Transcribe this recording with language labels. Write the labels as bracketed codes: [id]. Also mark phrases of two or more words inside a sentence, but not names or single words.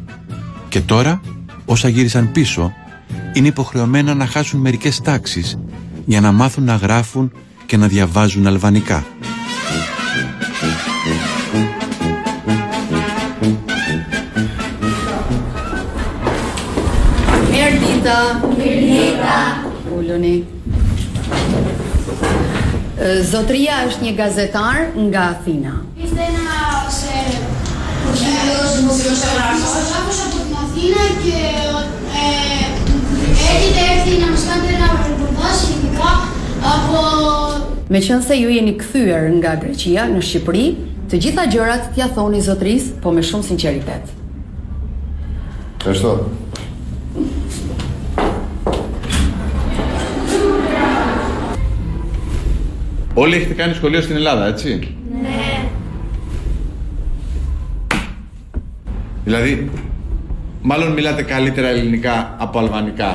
[el] Και τώρα, όσα γύρισαν πίσω, είναι υποχρεωμένα να χάσουν μερικές τάξεις για να μάθουν να γράφουν και να διαβάζουν αλβανικά. [sq] Mirë Uluni. Zotria është një gazetar nga Athina. [el] Είστε ένας δημοσιογράφος από την Αθήνα και έχετε έρθει να μας κάνετε ένα ρεπορτάζ σχετικά από... [sq] Meqense ju jeni kthyer nga Greqia në Shqipëri, të gjitha gjërat t'ia thoni zotrisë, po me shumë sinqeritet. [el] Ευχαριστώ. Όλοι έχετε κάνει σχολείο στην Ελλάδα, έτσι? Ναι. Δηλαδή, μάλλον μιλάτε καλύτερα ελληνικά από αλβανικά.